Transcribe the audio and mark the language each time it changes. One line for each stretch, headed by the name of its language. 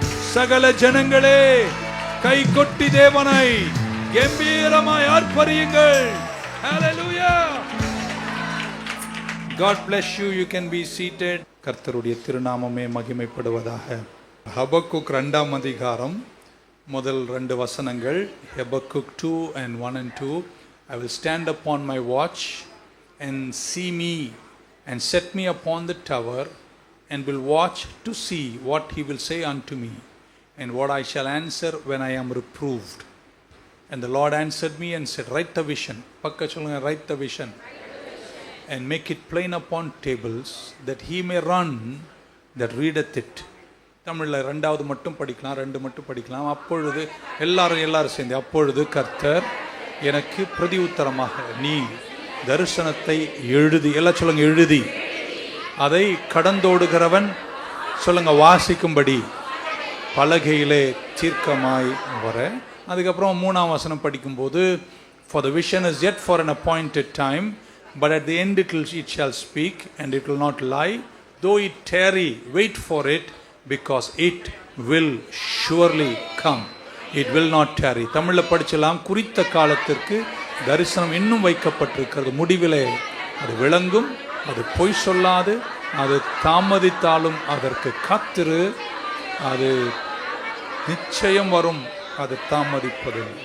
Tamil: சகல ஜனங்களே கை கொட்டி தேவனை கம்பீரமாய் ஆர்ப்பரியுங்கள். Hallelujah.
English: God bless you. You can be seated.
Tamil: கர்த்தருடைய திருநாமமே மகிமைப்படுவதாக. ஹபக்குக் 2ஆம் அதிகாரம் முதல் 2 வசனங்கள்.
English: Habakkuk 2 and 1 and 2. I will stand upon my watch and see me and set me upon the tower and will watch to see what he will say unto me and what I shall answer when I am reproved. And the Lord answered me and said, write the vision.
Tamil: Pakka solunga,
English: write the vision and make it plain upon tables that he may run that readeth it.
Tamil: தமிழில் 2வது மட்டும் படிக்கலாம், 2 மட்டும் படிக்கலாம். அப்பொழுது எல்லாரும் சேர்ந்து, அப்பொழுது கர்த்தர் எனக்கு பிரதி உத்தரமாக நீ தரிசனத்தை எழுதி, எல்லாம் சொல்லுங்க, எழுதி அதை கடந்தோடுகிறவன் சொல்லுங்க வாசிக்கும்படி பலகையிலே தீர்க்கமாய் வர. அதுக்கப்புறம் 3ஆம் வசனம் படிக்கும்போது,
English: for the vision is yet for an appointed time, but at the end it shall speak and it will not lie. Though it tarry, wait for it, because it will surely come. It will not tarry.
Tamil: தமிழில் படிச்சலாம், குறித்த காலத்திற்கு தரிசனம் இன்னும் வைக்கப்பட்டிருக்கிறது, முடிவிலே அது விளங்கும், அது பொய் சொல்லாது, அது தாமதித்தாலும் அதற்கு காத்திரு, அது நிச்சயம் வரும், அது தாமதிப்பது.